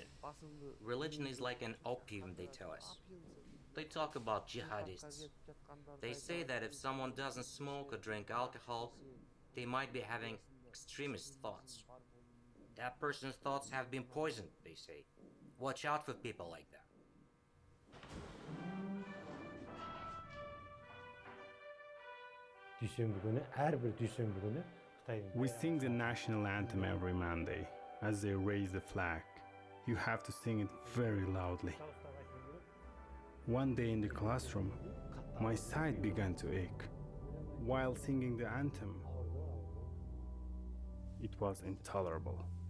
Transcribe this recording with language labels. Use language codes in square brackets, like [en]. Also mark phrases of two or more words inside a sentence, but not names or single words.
[en] Religion is like an opium, they tell us. They talk about jihadists. They say that if someone doesn't smoke or drink alcohol, they might be having extremist thoughts. That person's thoughts have been poisoned, they say. Watch out for people like that. [kk] Дүйсенбі күні, әрбір дүйсенбі күні Қытайдың [en] We sing the national anthem every Monday as they raise the flag. You have to sing it very loudly. One day in the classroom, my side began to ache. While singing the anthem, it was intolerable.